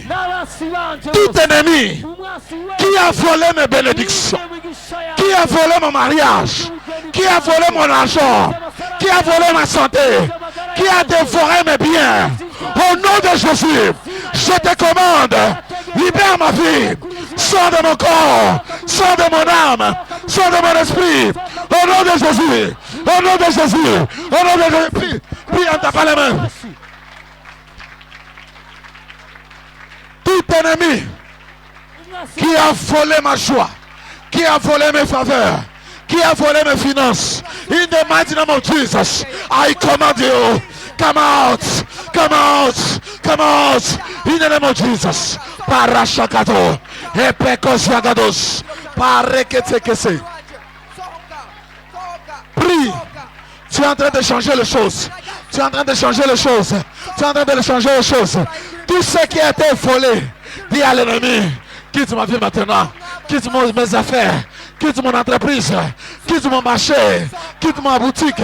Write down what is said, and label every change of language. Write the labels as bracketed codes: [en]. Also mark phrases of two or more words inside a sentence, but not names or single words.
[fr] Tout ennemi qui a volé mes bénédictions, qui a volé mon mariage, qui a volé mon argent, qui a volé ma santé, qui a dévoré mes biens, au nom de Jésus, je te commande, libère ma vie, sors de mon corps, sors de mon âme, sors de mon esprit, au nom de Jésus, au nom de Jésus, au nom de Jésus. Prie, prie en tapant les mains. Tout ennemi qui a volé ma joie, qui a volé mes faveurs, qui a volé mes finances, [en] in the mighty name of Jesus, I command you, come out, come out, come out, in the name of Jesus. Parashakato, epekos yagados, pareketekese. [fr] Prie. Tu es en train de changer les choses. Tu es en train de changer les choses. Tu es en train de changer les choses. Tout ce qui a été volé, dis à l'ennemi, quitte ma vie maintenant, quitte mes affaires, quitte mon entreprise, quitte mon marché, quitte ma boutique.